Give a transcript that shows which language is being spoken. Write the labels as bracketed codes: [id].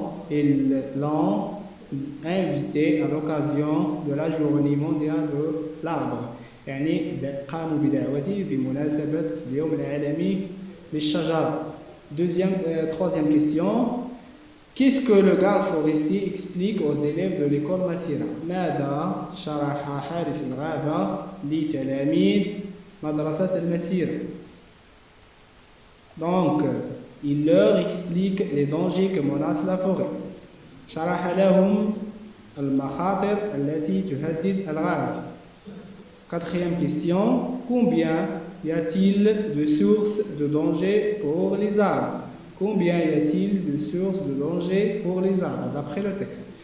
[fr] Ils l'ont invité à l'occasion de la journée mondiale de l'arbre. [ar] يعني قاموا بدعوته بمناسبة اليوم العالمي للشجرة. [fr] Troisième question. Qu'est-ce que le garde forestier explique aux élèves de l'école Masira? [ar] ماذا شرح حارس الغابة لتلاميذ مدرسة المسيرة? [fr] Donc, il leur explique les dangers que menace la forêt. [ar] شرح لهم المخاطر التي تهدد الغابة. [fr] Quatrième question. Combien y a-t-il de sources de danger pour les arbres? Combien y a-t-il de sources de danger pour les arbres d'après le texte?